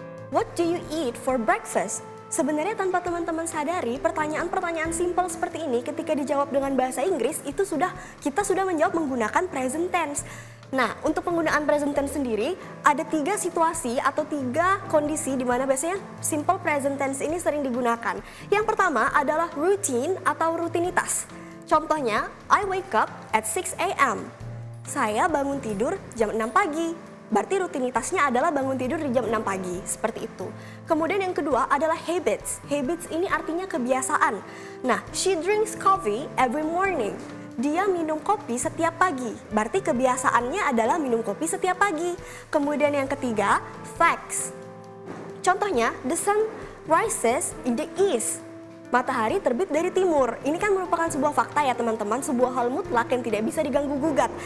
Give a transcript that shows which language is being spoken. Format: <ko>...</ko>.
<en>What do you eat for breakfast?</en> <id>Sebenarnya tanpa teman-teman sadari, pertanyaan-pertanyaan simpel seperti ini ketika dijawab dengan bahasa Inggris itu kita sudah menjawab menggunakan present tense. Nah, untuk penggunaan present tense sendiri ada 3 situasi atau 3 kondisi di mana biasanya simple present tense ini sering digunakan. Yang pertama adalah routine atau rutinitas. Contohnya,</id> <en>I wake up at 6 a.m.</en> <id>Saya bangun tidur jam 6 pagi. Berarti rutinitasnya adalah bangun tidur di jam 6 pagi, seperti itu. Kemudian yang kedua adalah habits. Habits ini artinya kebiasaan.</id> <en>Nah, she drinks coffee every morning.</en> <id>Dia minum kopi setiap pagi. Berarti kebiasaannya adalah minum kopi setiap pagi. Kemudian yang ketiga, facts.</id> <en>Contohnya, the sun rises in the east.</en> <id>Matahari terbit dari timur. Ini kan merupakan sebuah fakta ya teman-teman, sebuah hal mutlak yang tidak bisa diganggu-gugat.</id>